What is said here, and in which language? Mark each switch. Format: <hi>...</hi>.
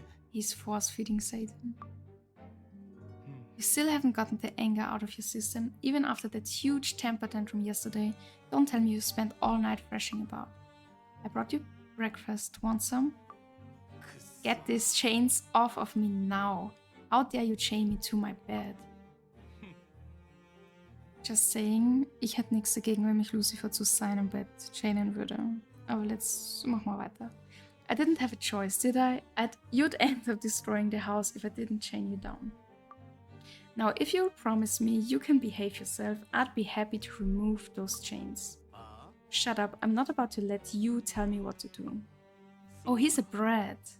<en>He's force-feeding Satan. You still haven't gotten the anger out of your system, even after that huge temper tantrum yesterday. Don't tell me you spent all night thrashing about. I brought you breakfast. Want some? Get these chains off of me now. How dare you chain me to my bed? Just saying,</en> <de>ich hätte nichts dagegen, wenn mich Lucifer zu seinem Bett chainen würde. Aber machen wir weiter.</de> <en>I didn't have a choice, did I? You'd end up destroying the house if I didn't chain you down. Now, if you'll promise me you can behave yourself, I'd be happy to remove those chains. Shut up, I'm not about to let you tell me what to do. Oh, he's a brat.</en>